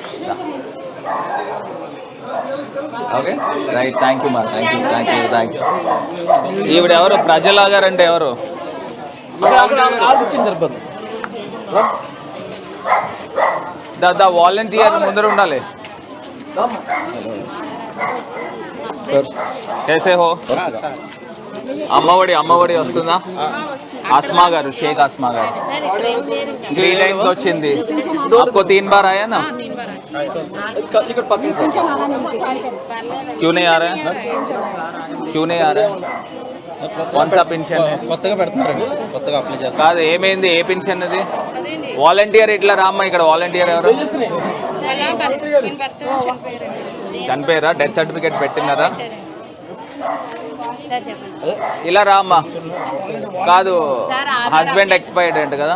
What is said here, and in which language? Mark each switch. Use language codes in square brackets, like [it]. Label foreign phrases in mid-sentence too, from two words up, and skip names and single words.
[en] Okay right, thank you ma, thank you. [te] ఈవిడ ఎవరు? ప్రజల గారు అంటే ఎవరు? [en] the volunteer [te] ముందర ఉండాలి. [hi] कैसे हो? [te] అమ్మఒడి వస్తుందా? ఆసమా గారు, షేక్ ఆసమా గారు 3 లైన్స్ వచ్చింది. [hi] आपको 3 बार आया ना? क्यों नहीं आ रहा है? क्यों नहीं आ रहा है? कौन सा पेंशन है? [te] కొత్తగా పెడుతున్నారండి, కొత్తగా అప్లై చేస్తారు. కాదు, ఏమైంది? ఏ పెన్షన్ అది? వాలంటీర్ ఇట్లా రామ్మా. ఇక్కడ వాలంటీర్ ఎవరు? చనిపోయారా? [en] death certificate [te] పెట్టినారా? ఇలా రామ్మా. కాదు, [en] husband expired [te] అంట కదా.